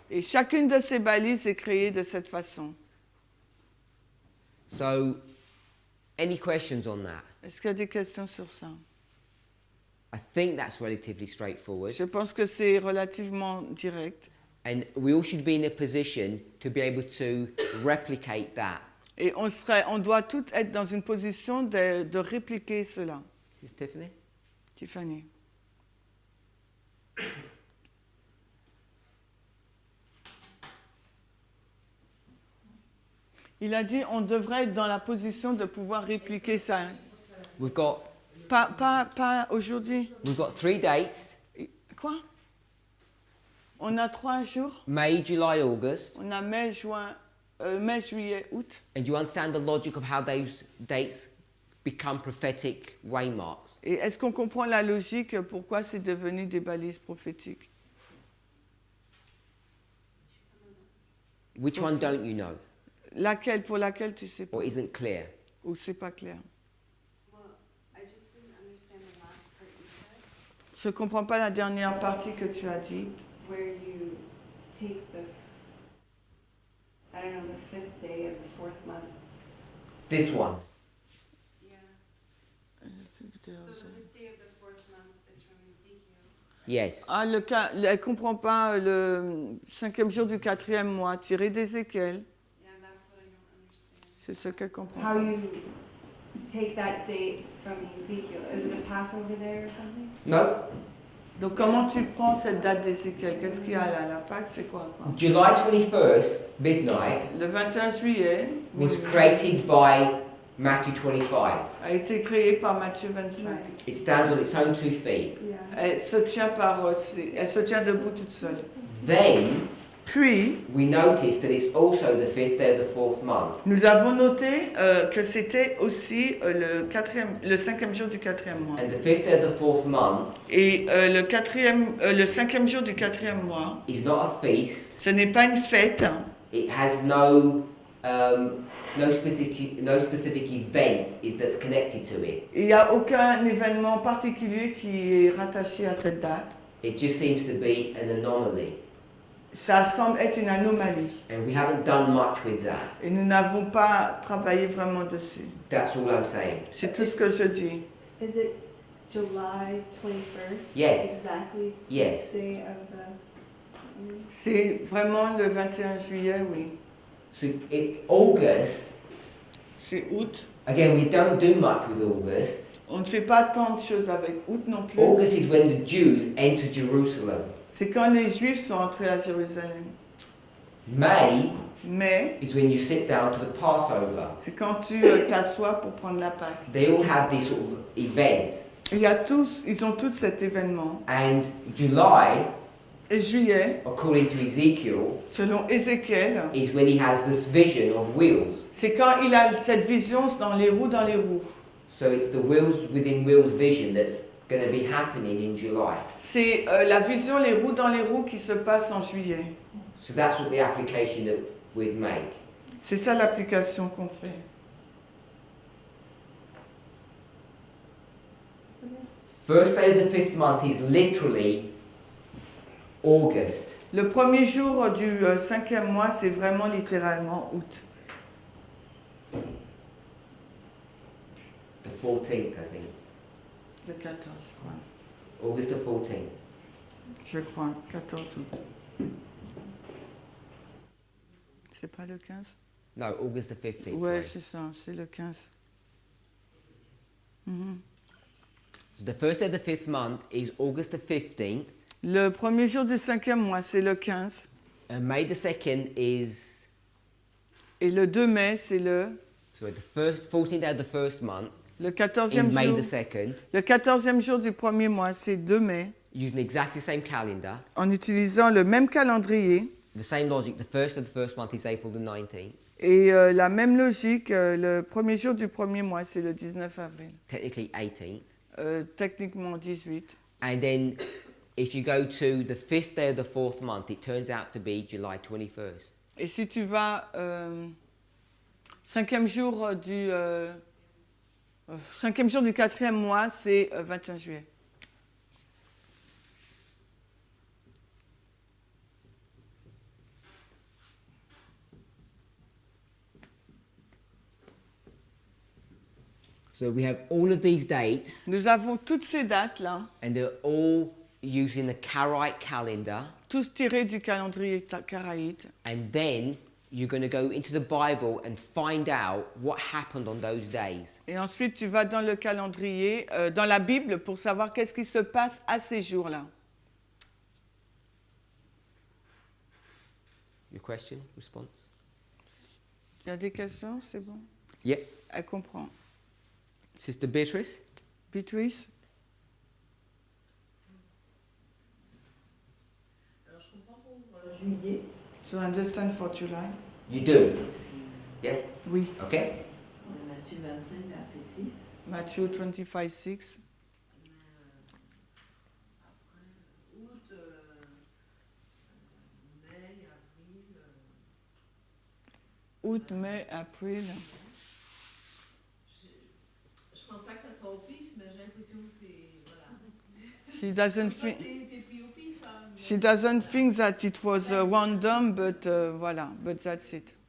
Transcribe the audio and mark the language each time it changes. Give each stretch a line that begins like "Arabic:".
French: Et chacune de ces balises est créée de cette façon.
English: So, any questions on that?
French: Est-ce qu'il y a des questions sur ça?
English: I think that's relatively straightforward.
French: Je pense que c'est relativement direct.
English: And we all should be in a position to be able to replicate that.
French: Et on doit tous être dans une position de répliquer cela.
English: Is this Tiffany? Tiffany.
French: Il a dit on devrait être dans la position de pouvoir répliquer ça.
English: We've got
French: Pas aujourd'hui.
English: 3 dates:
French: Quoi? On a 3 jours.
English: May, July, August.
French: On a mai, juillet, août.
English: And do you understand the logic of how those dates become prophetic waymarks?
French: Et est-ce qu'on comprend la logique pourquoi c'est devenu des balises prophétiques?
English: Which one don't you know,
French: Laquelle, pour laquelle tu sais pas?
English: or isn't clear?
French: Ou c'est pas clair?
English: Well, I just didn't understand the last part you said,
French: Je comprends pas la dernière partie que tu as dit.
English: where you take the, I don't know, the 5th day of the 4th month. This one. Yeah. So the 5th day of the 4th month is from Ezekiel. Yes.
French: Ah, elle comprend pas le 5e jour du 4e mois, tiré d'Ézéchiel.
English: Yeah, that's what I don't understand.
French: C'est ce qu'elle comprend.
English: How you take that date from Ezekiel. Is it a Passover there or something? No.
French: Donc comment tu prends cette date d'Ézéchiel? Qu'est-ce qu'il y a là? La Pâque, c'est quoi?
English: July 21st, midnight,
French: Le 21 juillet
English: was created by Matthew 25.
French: a été créé par Matthieu 25.
English: It stands on its own 2 feet. Yeah.
French: Elle se tient debout toute seule.
English: Then
French: Puis,
English: we noticed that it's also the 5th day of the 4th month.
French: nous avons noté que c'était aussi le 5e jour du 4e mois.
English: And the 5th day of the 4th month
French: Et le 5e jour du 4e mois,
English: is not a feast.
French: ce n'est pas une fête.
English: It has no specific event that's connected to it.
French: Il n'y a aucun événement particulier qui est rattaché à cette date.
English: It just seems to be an anomaly.
French: Ça semble être une anomalie.
English: And we haven't done much with that.
French: Et nous n'avons pas travaillé vraiment dessus.
English: That's all I'm saying.
French: C'est tout ce que je dis.
English: Is it July 21st? Yes. Exactly. Yes. The day of the.
French: C'est vraiment le 21 juillet, oui.
English: So in August,
French: C'est août.
English: again, we don't do much with August.
French: On ne fait pas tant de choses avec août non plus.
English: August is when the Jews enter Jerusalem.
French: C'est quand les Juifs sont entrés à Jérusalem.
English: May
French: Mais
English: is when you sit down to the Passover.
French: c'est quand tu t'assois pour prendre la Pâque.
English: They all have these sort of events.
French: Ils ont tous cet événement.
English: And July,
French: Et juillet,
English: according to Ezekiel,
French: selon Ézéchiel,
English: is when he has this vision of wheels.
French: c'est quand il a cette vision dans les roues.
English: So it's the wheels within wheels vision that's going to be happening in July.
French: C'est la vision les roues qui se passe en juillet.
English: So that's what the application that we'd make.
French: C'est ça l'application qu'on fait.
English: First day of the 5th month is literally August.
French: Le premier jour du 5e mois, c'est vraiment littéralement août.
English: The 14th, I think.
French: Le 14, je crois.
English: August the 14th.
French: Je crois, 14 août. C'est pas le 15?
English: No, August the 15th.
French: Ouais,
English: sorry.
French: c'est ça, c'est le 15. Mhm.
English: So the first day of the 5th month is August the 15th.
French: Le premier jour du 5e mois, c'est le 15.
English: And May the 2nd is...
French: Et le 2 mai, c'est le
English: 14th day of the first month
French: Le
English: is
French: 14e
English: May
French: jour.
English: the 2nd,
French: Le 14e jour du premier mois, c'est 2 mai.
English: using exactly the same calendar.
French: En utilisant le même calendrier
English: The same logic, the first of the first month is April the 19th.
French: et la même logique, le premier jour du premier mois, c'est le 19 avril.
English: Technically 18th.
French: Techniquement 18.
English: And then if you go to the 5th day of the 4th month, it turns out to be July 21st.
French: Et si tu vas 5e jour du 5e jour du 4e mois, c'est 21 juillet.
English: So we have all of these dates,
French: Nous avons toutes ces dates-là,
English: and they're all using the Karaite calendar.
French: tous tirés du calendrier karaïte.
English: And then you're going to go into the Bible and find out what happened on those days.
French: Et ensuite, tu vas dans le calendrier, dans la Bible, pour savoir qu'est-ce qui se passe à ces jours-là.
English: Your question, response?
French: Il y a des questions, c'est bon?
English: Yeah.
French: Elle comprend.
English: Sister Beatrice? Beatrice?
French: Alors, je comprends pour juillet.
English: So understand for July? You do? Yeah?
French: Oui.
English: Okay.
French: Matthieu 25, verset 6.
English: Matthew 25:6.
French: Après, août, mai, avril. Août, mai, avril. Je pense pas que ça soit au pif, mais j'ai l'impression que c'est. Voilà.
English: She doesn't
French: Toi,
English: think.
French: t'es pris au pif, hein, mais
English: She doesn't think that it was random, but voilà, but that's it.